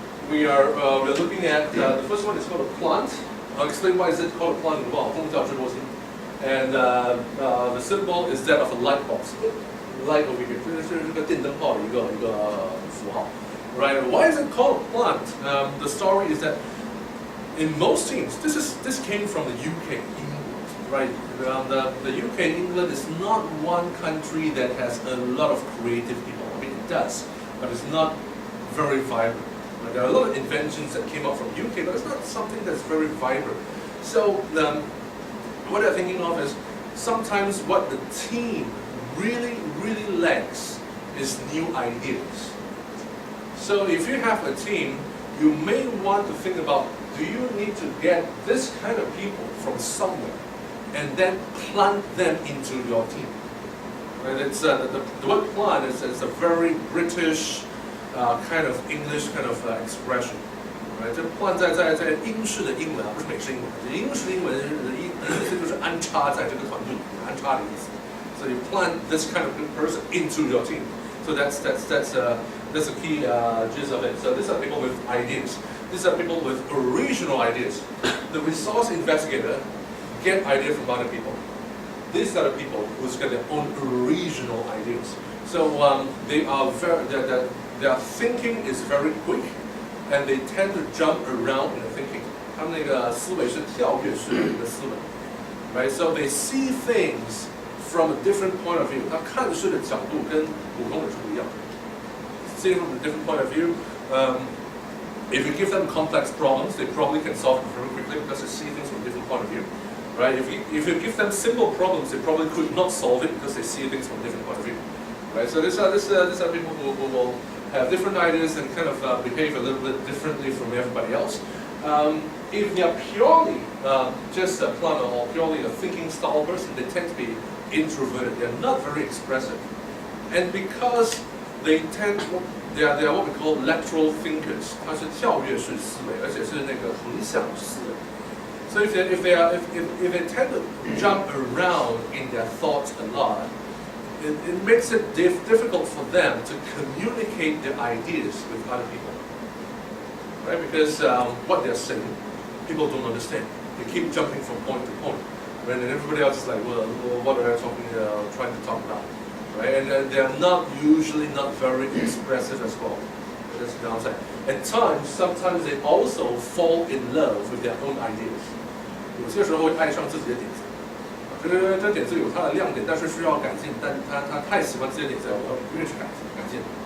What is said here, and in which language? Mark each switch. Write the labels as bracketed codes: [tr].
[en] We're looking at the first one is called a plant. I'll explain why is it called a plant as well. And the symbol is that of a light bulb. Light over here. [zh] 这是这个电灯泡的一个符号. [en] Right? Why is it called a plant? The story is that in most teams, this came from the UK, England, right? The UK, England is not one country that has a lot of creative people. I mean, it does, but it's not very vibrant. Right? There are a lot of inventions that came out from UK, but it's not something that's very vibrant. So what they're thinking of is sometimes what the team really lacks is new ideas. So if you have a team, you may want to think about, do you need to get this kind of people from somewhere and then plant them into your team? And it's the word plant is a very British kind of English kind of expression. Right? [zh] 这 plant 在英式的英文不是美式英文，英式英文的意思就是安插在这个团队里，安插的意思。 [en] So you plant this kind of person into your team. So that's the key gist of it. So these are people with ideas. These are people with original ideas. The resource investigator get ideas from other people. These are the people who's got their own original ideas. So their thinking is very quick, and they tend to jump around in the thinking. [zh] 他们那个思维是跳跃式的思维, right? [en] So they see things from a different point of view. [zh] 他看事的角度跟普通人是不一样的。 [en] See from a different point of view. If you give them complex problems, they probably can solve them very quickly because they see things from a different point of view, right? If you give them simple problems, they probably could not solve it because they see things from a different point of view, right? So these are people who will have different ideas and kind of behave a little bit differently from everybody else. If they are purely just a planner or purely a thinking style person, they tend to be introverted. They're not very expressive, and because they are what we call lateral thinkers. [zh] 它是跳跃式思维，而且是那个横向思维。 [en] So if they tend to jump around in their thoughts a lot, it makes it difficult for them to communicate their ideas with other people, right? Because what they're saying, people don't understand. They keep jumping from point to point, right? And everybody else is like, well, what are they trying to talk about? Right? And they're usually not very expressive as well. That's the downside. At times, sometimes they also fall in love with their own ideas. [zh] 有些时候会爱上自己的点子，这点子有它的亮点，但是需要改进。但他太喜欢自己的点子，我不愿意去改进。